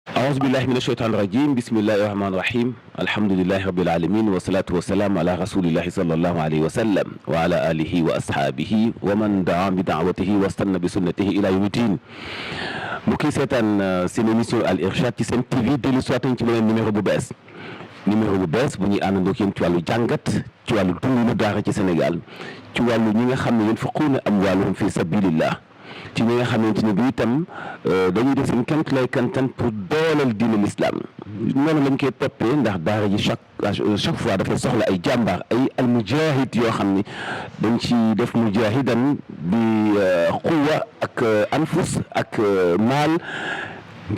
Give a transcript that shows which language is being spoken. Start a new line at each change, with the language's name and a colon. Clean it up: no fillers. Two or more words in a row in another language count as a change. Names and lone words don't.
Arabic: أعوذ بالله من الشيطان الرجيم بسم الله الرحمن الرحيم الحمد لله رب العالمين والصلاة والسلام على رسول الله صلى الله عليه وسلم وعلى آله وأصحابه ومن دعا بدعوته واستنى بسنته إلى يوم الدين
Wolof: mbokk yi seetaan seen émission Al Irshad ci seen TV dellu si waat nañ ci beneen numéro bu bees bu ñuy àndandoo ak yéen ci wàllu jàngat ci wàllu dundinu daara ci Sénégal ci wàllu ñi nga xam ne
Arabic: ينفقون أموالهم في سبيل الله
Wolof: ci ñi nga xamante ni bi itam dañuy def seen kéem lay kantan pour dooleel diine l'islam noonu lañ koy toppee ndax daara ji
French: chaque fois
Wolof: dafay soxla ay jàmbaar ay almujahid yoo xam ni dañ ci def mujahidan bi quwa ak anfus ak maal ngir